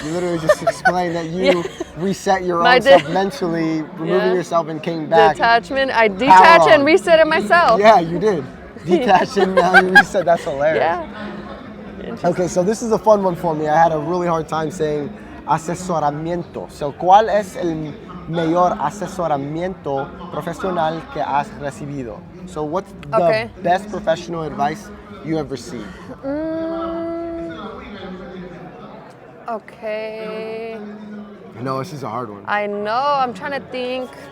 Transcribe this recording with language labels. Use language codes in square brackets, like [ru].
[en] You literally just explained that you reset your own self mentally, removing yourself and came back. Detachment. I detached and resetted myself. Yeah, you did. Detach and reset. That's hilarious. Yeah. Okay, so this is a fun one for me. I had a really hard time saying asesoramiento. [es] So, ¿cuál es el mayor asesoramiento profesional que has recibido? [en] So, what's the best professional advice you have received? Okay. No, this is a hard one. I know. I'm trying to think.